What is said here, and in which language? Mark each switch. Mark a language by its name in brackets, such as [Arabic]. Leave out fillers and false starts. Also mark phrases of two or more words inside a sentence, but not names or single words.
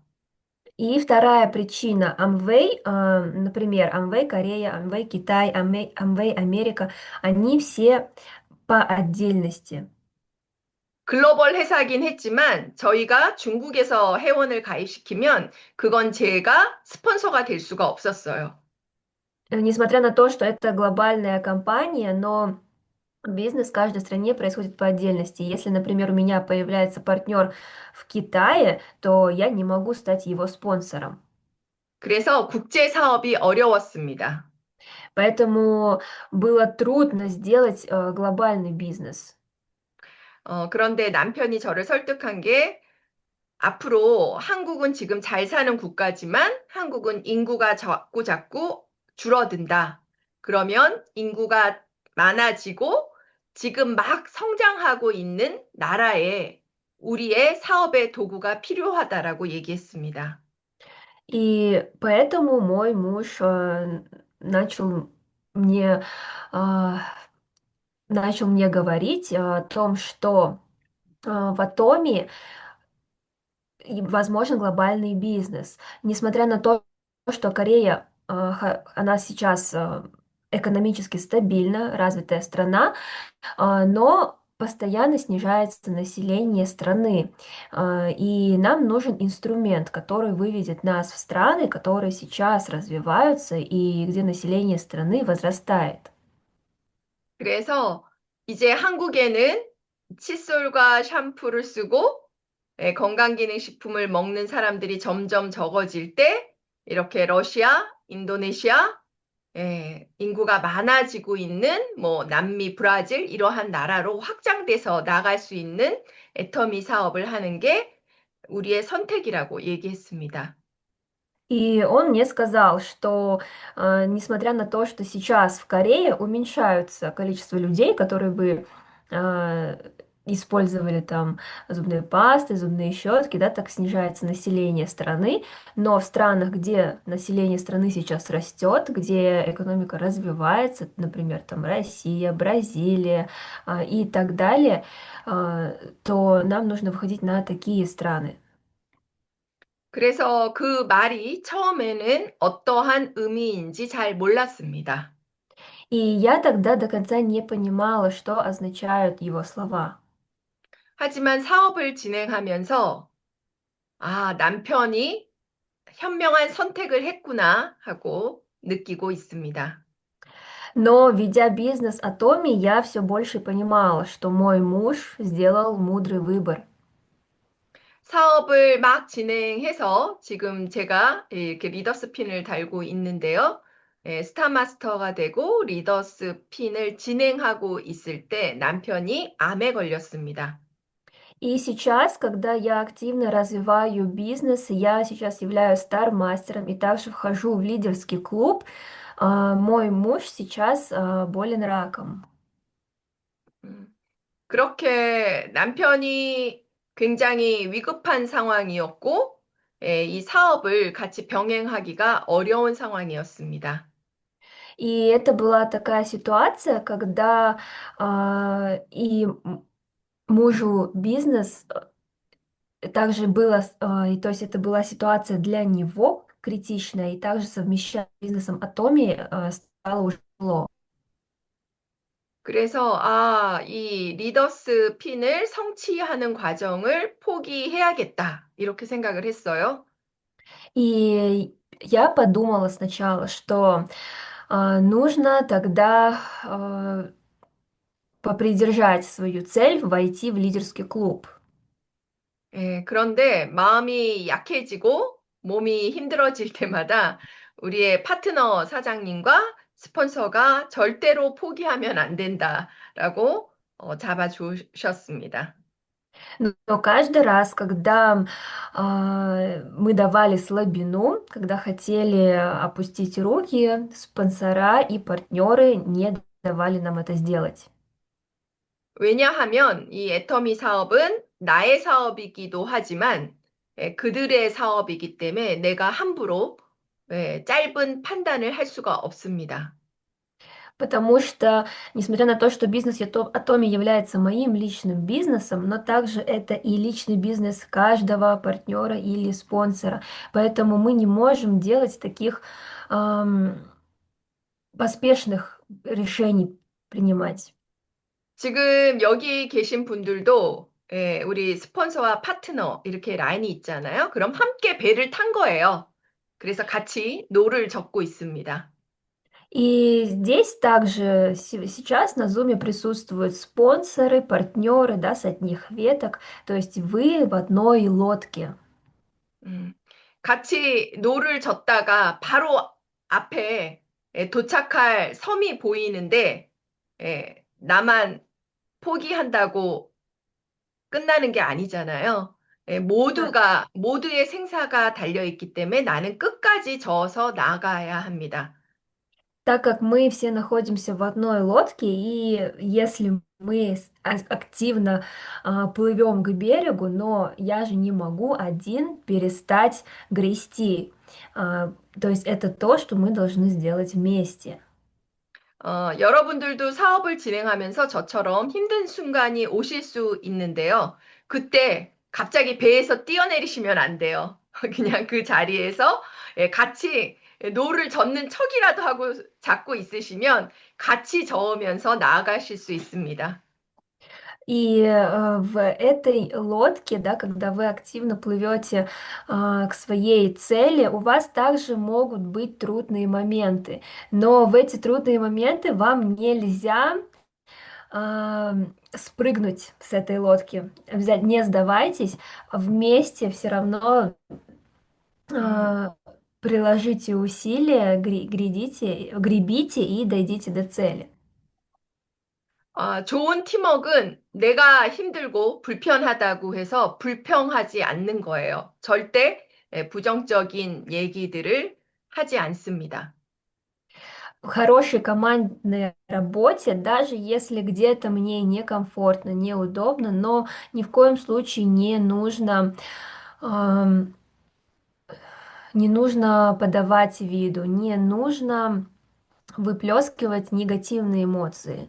[Russian] И вторая причина Amway, например, Amway Корея, Amway Китай, Amway Америка, они все по отдельности. [Korean] 글로벌 회사긴 했지만 저희가 중국에서 회원을 가입시키면 그건 제가 스폰서가 될 수가 없었어요. [Russian] Несмотря на то, что это глобальная компания, но бизнес в каждой стране происходит по отдельности. Если, например, у меня появляется партнер в Китае, то я не могу стать его спонсором. [Korean] 그래서 국제 사업이 어려웠습니다. [Russian] Поэтому было трудно сделать глобальный бизнес. [Korean] 그런데 남편이 저를 설득한 게 앞으로 한국은 지금 잘 사는 국가지만 한국은 인구가 자꾸 자꾸 줄어든다. 그러면 인구가 많아지고 지금 막 성장하고 있는 나라에 우리의 사업의 도구가 필요하다라고 얘기했습니다. [Russian] И поэтому мой муж начал мне, а, начал мне говорить о том, что в Атоме и возможен глобальный бизнес. Несмотря на то, что Корея, она сейчас экономически стабильна, развитая страна, но постоянно снижается население страны. И нам нужен инструмент, который выведет нас в страны, которые сейчас развиваются и где население страны возрастает. [Korean] 그래서 이제 한국에는 칫솔과 샴푸를 쓰고 건강기능식품을 먹는 사람들이 점점 적어질 때 이렇게 러시아, 인도네시아, 인구가 많아지고 있는 뭐 남미, 브라질 이러한 나라로 확장돼서 나갈 수 있는 애터미 사업을 하는 게 우리의 선택이라고 얘기했습니다. [Russian] И он мне сказал, что несмотря на то, что сейчас в Корее уменьшаются количество людей, которые бы а, использовали там зубные пасты, зубные щетки, да, так снижается население страны, но в странах, где население страны сейчас растет, где экономика развивается, например, там Россия, Бразилия и так далее, то нам нужно выходить на такие страны. [Korean] 그래서 그 말이 처음에는 어떠한 의미인지 잘 몰랐습니다. [Russian] И я тогда до конца не понимала, что означают его слова. [Korean] 하지만 사업을 진행하면서 아, 남편이 현명한 선택을 했구나 하고 느끼고 있습니다. [Russian] Но, ведя бизнес Атоми, я все больше понимала, что мой муж сделал мудрый выбор. [Korean] 사업을 막 진행해서 지금 제가 이렇게 리더스 핀을 달고 있는데요. 스타마스터가 되고 리더스 핀을 진행하고 있을 때 남편이 암에 걸렸습니다. [Russian] И сейчас, когда я активно развиваю бизнес, я сейчас являюсь стар-мастером и также вхожу в лидерский клуб, мой муж сейчас болен раком. [Korean] 음, 그렇게 남편이 굉장히 위급한 상황이었고, 이 사업을 같이 병행하기가 어려운 상황이었습니다. [Russian] И это была такая ситуация, когда мужу бизнес также было, и то есть это была ситуация для него критичная, и также совмещать с бизнесом Атоми стало уже тяжело. [Korean] 그래서, 이 리더스 핀을 성취하는 과정을 포기해야겠다. 이렇게 생각을 했어요. [Russian] И я подумала сначала, что нужно тогда попридержать свою цель, войти в лидерский клуб. [Korean] 그런데 마음이 약해지고 몸이 힘들어질 때마다 우리의 파트너 사장님과 스폰서가 절대로 포기하면 안 된다라고 잡아주셨습니다. [Russian] Но каждый раз, когда мы давали слабину, когда хотели опустить руки, спонсора и партнеры не давали нам это сделать. [Korean] 왜냐하면 이 애터미 사업은 나의 사업이기도 하지만 그들의 사업이기 때문에 내가 함부로 짧은 판단을 할 수가 없습니다. [Russian] Потому что, несмотря на то, что бизнес Атоми является моим личным бизнесом, но также это и личный бизнес каждого партнера или спонсора. Поэтому мы не можем делать таких ам, поспешных решений принимать. [Korean] 지금 여기 계신 분들도 우리 스폰서와 파트너 이렇게 라인이 있잖아요. 그럼 함께 배를 탄 거예요. 그래서 같이 노를 젓고 있습니다. [Russian] И здесь также сейчас на Zoom присутствуют спонсоры, партнеры, да, с одних веток, то есть вы в одной лодке. [Korean] 음, 같이 노를 젓다가 바로 앞에 도착할 섬이 보이는데 나만 포기한다고 끝나는 게 아니잖아요. [Russian] Да. [Korean] 모두의 생사가 달려 있기 때문에 나는 끝까지 저어서 나가야 합니다. [Russian] Так как мы все находимся в одной лодке, и если мы активно плывем к берегу, но я же не могу один перестать грести. То есть это то, что мы должны сделать вместе. [Korean] 여러분들도 사업을 진행하면서 저처럼 힘든 순간이 오실 수 있는데요. 그때 갑자기 배에서 뛰어내리시면 안 돼요. 그냥 그 자리에서 같이 노를 젓는 척이라도 하고 잡고 있으시면 같이 저으면서 나아가실 수 있습니다. [Russian] И в этой лодке, да, когда вы активно плывете к своей цели, у вас также могут быть трудные моменты. Но в эти трудные моменты вам нельзя спрыгнуть с этой лодки. Обязательно не сдавайтесь, вместе все равно 음, а, приложите усилия, гребите и дойдите до цели. [Korean] 좋은 팀워크는 내가 힘들고 불편하다고 해서 불평하지 않는 거예요. 절대 부정적인 얘기들을 하지 않습니다. [Russian] В хорошей командной работе, даже если где-то мне некомфортно, неудобно, но ни в коем случае ам, не нужно подавать виду, не нужно выплескивать негативные эмоции.